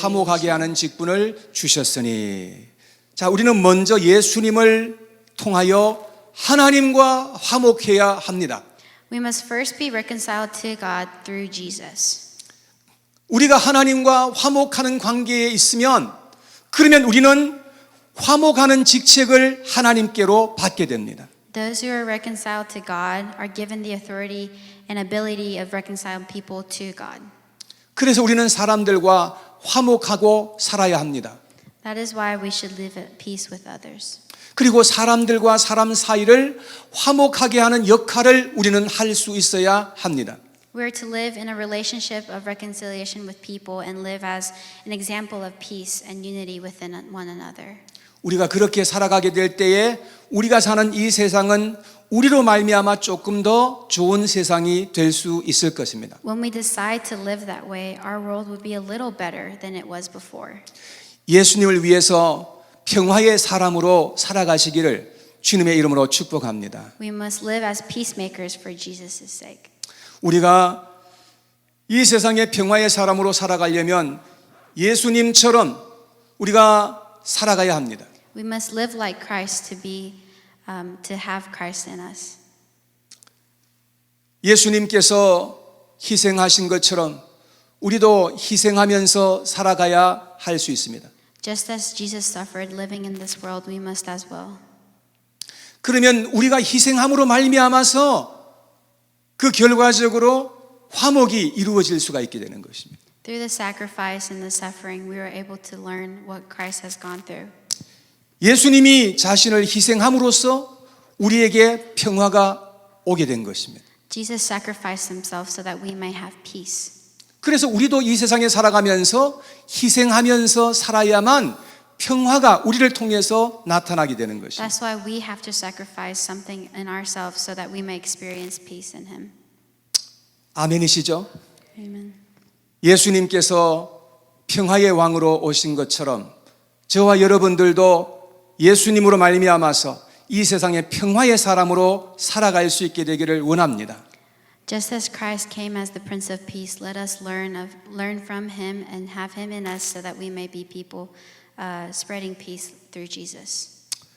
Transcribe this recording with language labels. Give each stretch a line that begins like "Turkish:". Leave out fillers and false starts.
Korean: 화목하게 하는 직분을 주셨으니. 자, 우리는 먼저 예수님을 통하여 하나님과 화목해야 합니다.
English: We must first be reconciled to God through Jesus.
Korean: 우리가 하나님과 화목하는 관계에 있으면 그러면 우리는 화목하는 직책을 하나님께로 받게 됩니다.
English: Those who are reconciled to God are given the authority and ability of reconciling people to God.
Korean: 그래서 우리는 사람들과 화목하고 살아야 합니다.
English: That is why we should live at peace with others.
Korean: 그리고 사람들과 사람 사이를 화목하게 하는 역할을 우리는 할 수 있어야 합니다.
English: We are to live in a relationship of reconciliation with people and live as an example of peace and unity within one another.
Korean: 우리가 그렇게 살아가게 될 때에 우리가 사는 이 세상은 우리로 말미암아 조금 더 좋은 세상이 될 수 있을 것입니다.
English: When we decide to live that way, our world would be a little better than it was before.
Korean: 예수님을 위해서 평화의 사람으로 살아가시기를 주님의 이름으로 축복합니다.
English: We must live as peacemakers for Jesus' sake.
Korean: 우리가 이 세상의 평화의 사람으로 살아가려면 예수님처럼 우리가 살아가야 합니다.
English: We must live like Christ to have Christ in us.
Korean: 예수님께서 희생하신 것처럼 우리도 희생하면서 살아가야 할 수 있습니다.
English: Just as Jesus suffered living in this world, we must as well.
Korean: 그러면 우리가 희생함으로 말미암아서 그 결과적으로 화목이 이루어질 수가 있게 되는 것입니다.
English: Through the sacrifice and the suffering, we are able to learn what Christ has gone through.
Korean: 예수님이 자신을 희생함으로써 우리에게 평화가 오게 된 것입니다.
English: Jesus sacrificed himself so that we may have peace.
Korean: 그래서 우리도 이 세상에 살아가면서 희생하면서 살아야만 평화가 우리를 통해서 나타나게 되는 것입니다.
English: That's why we have to sacrifice something in ourselves so that we may experience peace in him.
Korean: 아멘이시죠?
English: Amen.
Korean: 예수님께서 평화의 왕으로 오신 것처럼 저와 여러분들도 예수님으로 말미암아서 이 세상의 평화의 사람으로 살아갈 수 있게 되기를 원합니다.
English: Just as Christ came as the Prince of Peace, let us learn from him and have him in us so that we may be people spreading peace through Jesus.